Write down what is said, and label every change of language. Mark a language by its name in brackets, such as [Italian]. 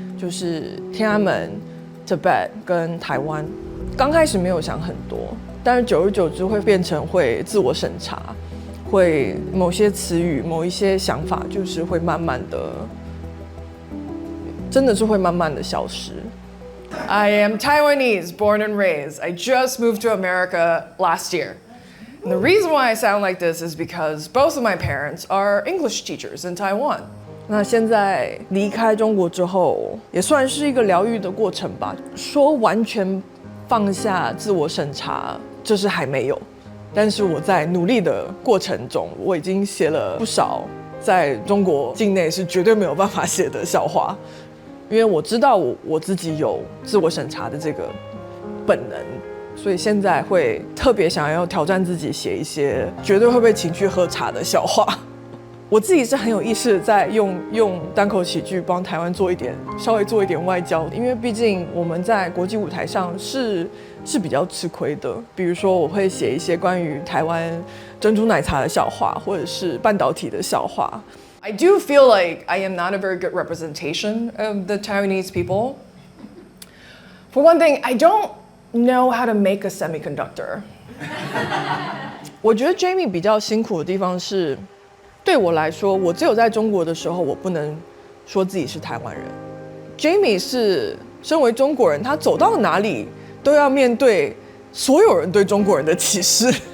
[Chinese] 就是天安门、Tibet 跟台湾，刚开始没有想很多，但是久而久之会变成会自我审查，会某些词语、某一些想法，就是会慢慢的，真的是会慢慢的消失。 [English] I am Taiwanese, born and raised. I just moved to America last year. And the reason why I sound like this is because both of my parents are English teachers in Taiwan. [Chinese] 那现在离开中国之后，也算是一个疗愈的过程吧。说完全放下自我审查，这是还没有。但是我在努力的过程中，我已经写了不少在中国境内是绝对没有办法写的笑话，因为我知道我自己有自我审查的这个本能，所以现在会特别想要挑战自己，写一些绝对会被情绪喝茶的笑话。我自己是很有意识的在用单口喜剧帮台湾稍微做一点外交，因为毕竟我们在国际舞台上是比较吃亏的。比如说我会写一些关于台湾珍珠奶茶的笑话，或者是半导体的笑话。 [English] I do feel like I am not a very good representation of the Taiwanese people. For one thing, I don't know how to make a semiconductor. [Chinese] 我觉得 Jamie 比较辛苦的地方是，对我来说，我只有在中国的时候，我不能说自己是台湾人。 Jamie 是身为中国人，他走到哪里都要面对所有人对中国人的歧视。